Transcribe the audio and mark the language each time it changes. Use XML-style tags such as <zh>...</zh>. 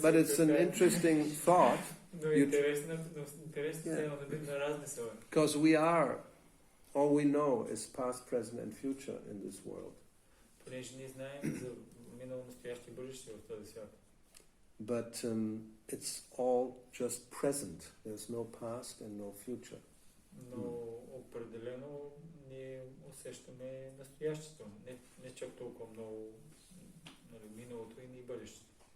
<en>But it's an interesting thought.</en> <bg>Но интересно е на размисъл.</bg> <en>Because all we know is past, present and future in this world.</en> <bg>Понеже ние знаем за минало, настояще и бъдеще в този свят.</bg> <en>But it's all just present. There's no past and no future.</en> <bg>Но определено ние усещаме настоящето. Не чак толкова много миналото и бъдещето.</bg>